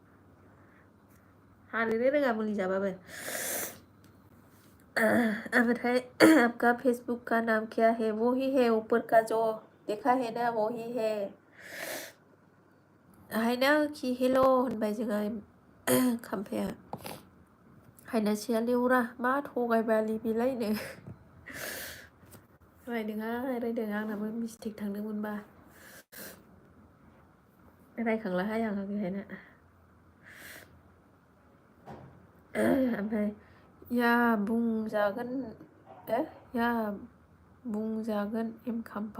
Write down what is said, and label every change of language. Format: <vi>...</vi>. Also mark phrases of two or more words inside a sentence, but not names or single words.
<brx>हानोनो रोङा मुलि जाबाबो ओमफ्राय</brx> <hi>आपका फेसबुक का नाम क्या है वो ही है ऊपर का जो देखा है ना वो ही है</hi> <brx>हायना खि हेल' होनबाय जोंहा खाम्फाया हायनासिया लेवरा मा थगायबालि बेलायनो रायदों आंनाबो मिस्टेक थांदोंमोनबा रायखांलाहाय आं बेहायना ओमफ्राय या बुंजागोन एम खाम्फा</brx>